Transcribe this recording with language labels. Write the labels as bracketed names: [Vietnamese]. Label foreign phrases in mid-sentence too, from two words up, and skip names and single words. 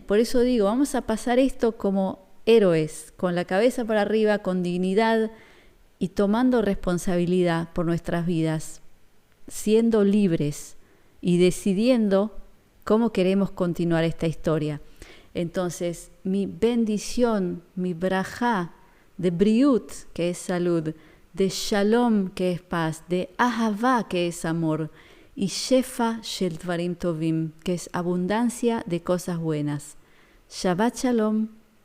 [Spanish] Por eso digo, vamos a pasar esto como héroes, con la cabeza para arriba, con dignidad y tomando responsabilidad por nuestras vidas, siendo libres y decidiendo cómo queremos continuar esta historia. Entonces, mi bendición, mi brajá de briut, que es salud, de shalom, que es paz, de ahavá, que es amor, y [Hebrew] שפע של דברים טובים, [Spanish] que es abundancia de cosas buenas. [Hebrew] שבת שלום.